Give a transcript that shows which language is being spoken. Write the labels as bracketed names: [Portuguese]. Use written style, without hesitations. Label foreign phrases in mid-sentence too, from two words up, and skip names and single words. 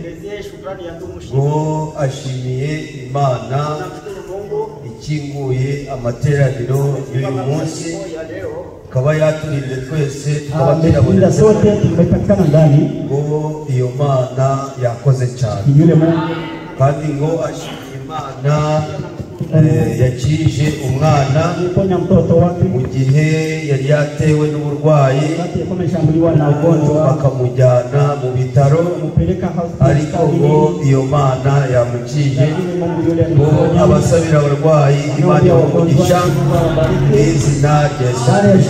[Kinyarwanda] ngo ashimiye Imana ikinguye amateraniro y'uyu munsi kaba yaturinde twese tukaba [Swahili] sote tumepatikana ndani [Kinyarwanda] ngo iyo Mana yakoze cyane kandi ngo ashimiye Imana yakije umwana mu gihe yari yatewe n'uburwayi bakamujyana mu bitaro ariko ngo iyo Mana yamukije ngo abasabira abarwayi Imana y'umugisha n'izina rya Yesu.